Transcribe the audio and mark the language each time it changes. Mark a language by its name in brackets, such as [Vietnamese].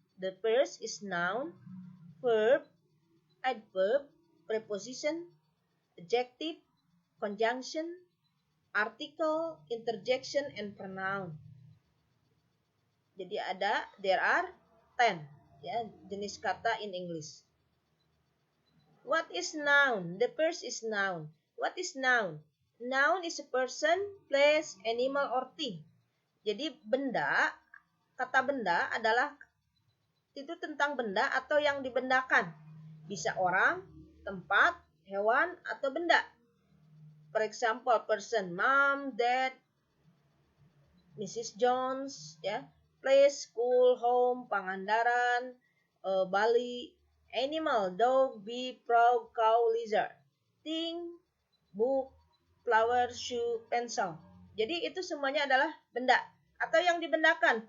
[English] The first is noun, verb, adverb, preposition, adjective, conjunction, article, interjection, and pronoun. Jadi there are 10 [Indonesian] ya jenis kata [English] in English. What is noun? The first is noun. What is noun? Noun is a person, place, animal, or thing. [Indonesian] Jadi benda, kata benda adalah itu tentang benda atau yang dibendakan. Bisa orang, tempat, hewan, atau benda. [English] For example, person, mom, dad, Mrs. Jones, ya. Place, school, home, Pangandaran, Bali. Animal, dog, bee, frog, cow, lizard. Thing, book, flower, shoe, pencil. [Indonesian] Jadi itu semuanya adalah benda atau yang dibendakan.